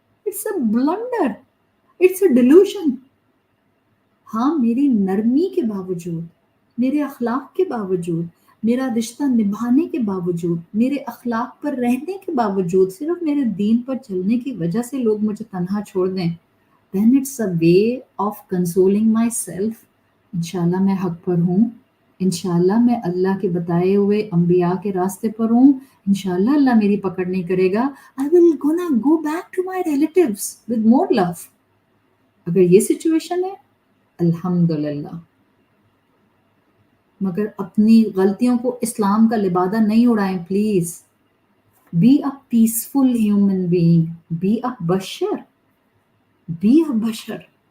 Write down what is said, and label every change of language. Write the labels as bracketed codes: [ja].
[en] It's a blunder, it's a delusion. [hi] हाँ, मेरी नरमी के बावजूद, मेरे अखलाक के बावजूद, मेरा रिश्ता निभाने के बावजूद, मेरे अखलाक पर रहने के बावजूद, सिर्फ मेरे दीन पर चलने की वजह से लोग मुझे तन्हा छोड़ दें, [en] then it's a way of consoling myself। [hi] इंशाल्लाह मैं हक पर हूँ, इंशाल्लाह मैं अल्लाह के बताए हुए अंबिया के रास्ते पर हूँ, इंशाल्लाह अल्लाह मेरी पकड़ नहीं करेगा। [en] I will gonna go back to my relatives with more love। [hi] अगर ये सिचुएशन है, अल्हम्दुलिल्लाह। मगर अपनी गलतियों को इस्लाम का लिबादा नहीं उड़ाएं please. [en] Be a peaceful human being, be a बशर, be a बशर।